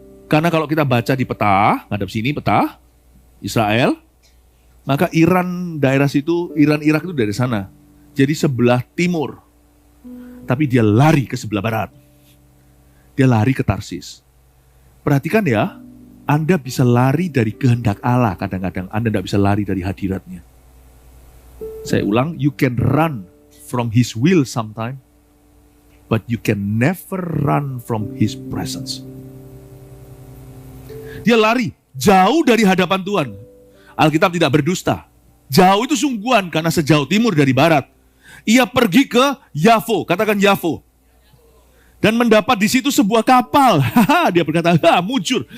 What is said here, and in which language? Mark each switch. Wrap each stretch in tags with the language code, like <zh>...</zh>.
<id>Karena kalau kita baca di peta, ngadap sini peta, Israel, maka daerah situ, Irak itu dari sana. Jadi sebelah timur. Tapi dia lari ke sebelah barat. Dia lari ke Tarsis. Perhatikan ya, Anda bisa lari dari kehendak Allah, kadang-kadang Anda tidak bisa lari dari hadiratnya. Saya ulang,</id> <en>you can run from His will sometime, but you can never run from His presence.</en> <id>Dia lari jauh dari hadapan Tuhan. Alkitab tidak berdusta. Jauh itu sungguhan karena sejauh timur dari barat. Ia pergi ke Yafo, katakan Yafo. Dan mendapat di situ sebuah kapal. Dia berkata, mujur.</id>